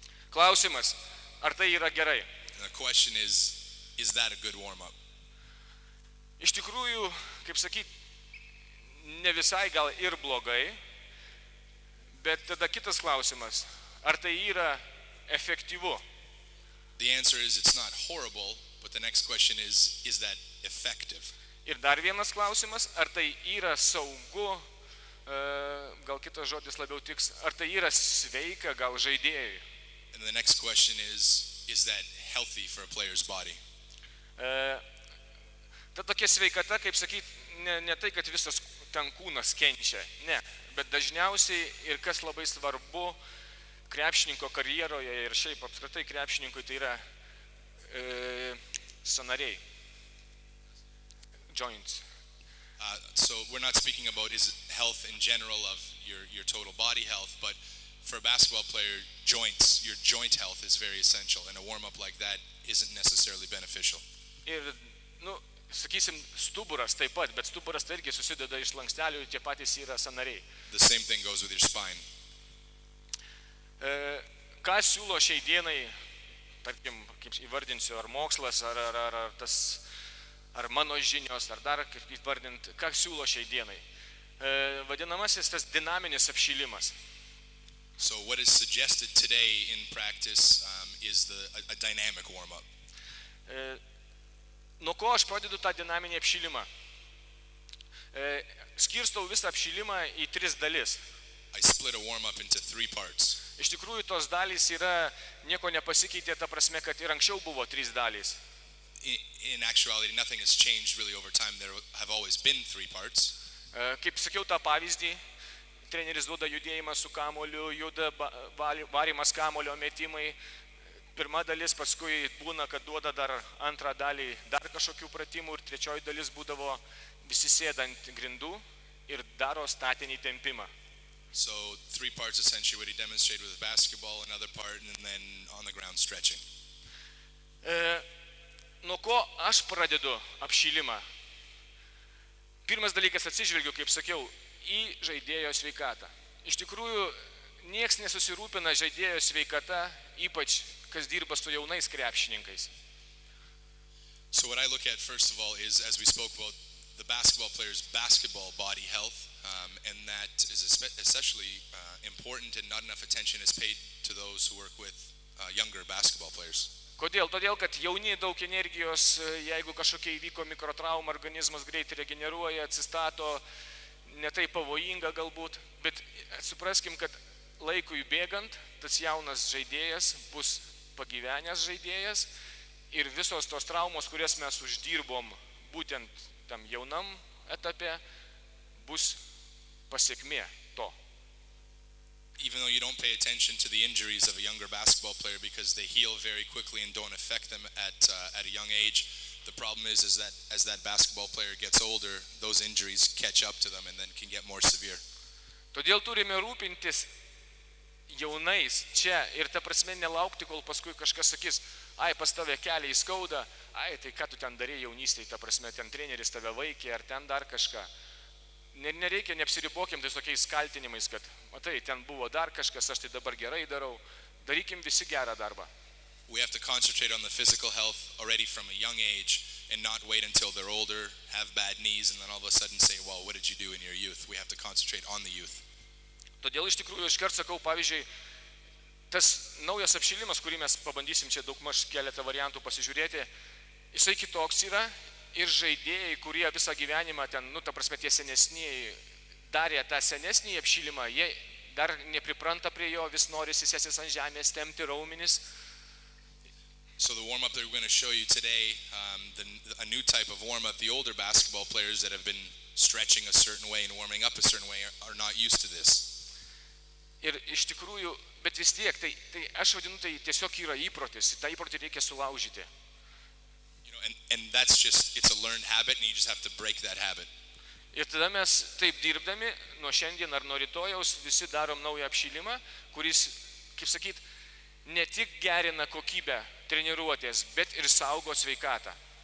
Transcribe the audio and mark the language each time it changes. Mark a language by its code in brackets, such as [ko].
[lt] Klausimas, ar tai yra gerai? [en] And the question is that a good warm-up? [lt] Iš tikrųjų, kaip sakyt, ne visai gal ir blogai, bet tada kitas klausimas, ar tai yra efektyvu? [en] The answer is it's not horrible, but the next question is that effective? [lt] Ir dar vienas klausimas, ar tai yra saugu, gal kitas žodis labiau tiks, ar tai yra sveika gal žaidėjui? [en] And the next question is that healthy for a player's body? [lt] Ta tokia sveikata, kaip sakyt, ne tai, kad visas ten kūnas kenčia, ne, bet dažniausiai ir kas labai svarbu krepšininko karjeroje ir šiaip apskritai krepšininkui, tai yra sąnariai, joints. [en] So we're not speaking about is health in general of your total body health, but for a basketball player, your joint health is very essential, and a warm-up like that isn't necessarily beneficial. [lt] Ir, sakysim, stuburas taip pat, bet stuburas tai irgi susideda iš slankstelių, tie patys yra sąnariai. [en] The same thing goes with your spine. [lt] Ką siūlo šiai dienai, tarkim, kaip įvardinsiu, ar mokslas, ar mano žinios, ar dar kaip įvardinti, ką siūlo šiai dienai? Vadinamasis tas dinaminis apšilimas. [en] So what is suggested today in practice is a dynamic warm-up. [lt] Nuo ko aš pradedu tą dinaminį apšilimą? Skirstau visą apšilimą į 3 dalis. [en] I split a warm-up into 3 parts. [lt] Iš tikrųjų, tos dalys yra, nieko nepasikeitė, ta prasme, kad ir anksčiau buvo 3 dalys. [en] In actuality, nothing has changed really over time. There have always been 3 parts. [lt] Kaip sakiau tą pavyzdį, treneris duoda judėjimą su kamuoliu, juda varimas kamuolio metimai. Pirma dalis, paskui būna, kad duoda dar antrą dalį dar kažkokių pratimų ir trečioji dalis būdavo visi sėdant grindų ir daro statinį tempimą. [en] So 3 parts essentially what he demonstrated with basketball, another part, and then on the ground stretching. [lt] Nuo ko aš pradedu apšilimą? Pirmas dalykas, atsižvelgiu, kaip sakiau, į žaidėjo sveikatą. Iš tikrųjų, nieks nesusirūpina žaidėjo sveikata, ypač kas dirba su jaunais krepšininkais. [en] So what I look at first of all is, as we spoke about, the basketball player's basketball body health, and that is especially important, and not enough attention is paid to those who work with younger basketball players. [lt] Kodėl? Todėl, kad jauni daug energijos, jeigu kažkokia įvyko mikrotrauma, organizmas greitai regeneruoja, atsistato, netai pavojinga galbūt, bet supraskim, kad laikui bėgant, tas jaunas žaidėjas bus pagyvenęs žaidėjas ir visos tos traumos, kurias mes uždirbom būtent tam jaunam etape, bus pasiekmė to. [en] Even though you don't pay attention to the injuries of a younger basketball player because they heal very quickly and don't affect them at a young age, the problem is that as that basketball player gets older, those injuries catch up to them and then can get more severe. [lt] Todėl turime rūpintis jaunais čia ir ta prasme nelaukti, kol paskui kažkas sakys, ai, pas tave keliai skauda, ai, tai ką tu ten darei jaunystėje, ta prasme, ten treneris tave vaikė ar ten dar kažką. Nereikia, neapsiribokim tais tokiais kaltinimais, kad, matai, ten buvo dar kažkas, aš tai dabar gerai darau, darykim visi gerą darbą. [en] We have to concentrate on the physical health already from a young age and not wait until they're older, have bad knees, and then all of a sudden say, well, what did you do in your youth? We have to concentrate on the youth. [lt] Todėl iš tikrųjų iškart sakau, pavyzdžiui, tas naujas apšilimas, kurį mes pabandysim čia daugmaž keletą variantų pasižiūrėti, jisai kitoks yra ir žaidėjai, kurie visą gyvenimą ten, ta prasme, tie senesniai darė tą senesnį apšilimą, jie dar nepripranta prie jo, vis nori sėstis ant žemės, tempti raumenis. [en] So the warm-up that we're going to show you today, a new type of warm-up, the older basketball players that have been stretching a certain way and warming up a certain way are not used to this. [lt] Ir iš tikrųjų, bet vis tiek, tai aš vadinu, tai tiesiog yra įprotis, tą įprotį reikia sulaužyti. [en] And that's just, it's a learned habit and you just have to break that habit. [lt] Ir tada mes taip dirbdami, nuo šiandien ar nuo rytojaus visi darom naują apšilimą, kuris, kaip sakyt, ne tik gerina kokybę treniruotės, bet ir saugo sveikatą.